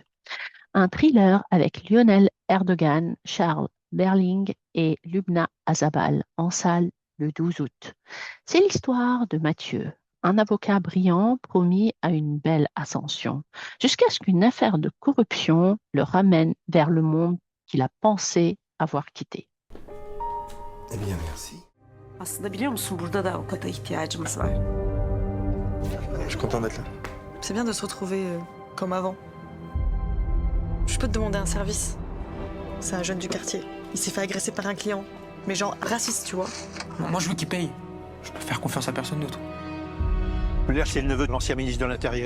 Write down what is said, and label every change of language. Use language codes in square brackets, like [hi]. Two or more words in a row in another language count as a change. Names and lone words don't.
[fr] Un thriller avec Lionel Erdogan, Charles Berling et Lubna Azabal en salle le 12 août. C'est l'histoire de Mathieu, un avocat brillant promis à une belle ascension, jusqu'à ce qu'une affaire de corruption le ramène vers le monde qu'il a pensé avoir quitté. Eh bien, merci. [tr] Aslında biliyor musun burada da avukata ihtiyacımız var. [fr] Je suis content d'être là. C'est bien de se retrouver comme avant. Je peux te demander un service. C'est un jeune du quartier. Il s'est fait agresser par un client. Mais genre raciste, tu vois. Moi, je veux qu'il paye. Je peux faire confiance à personne d'autre. L'air, c'est le neveu de l'ancien ministre de l'Intérieur.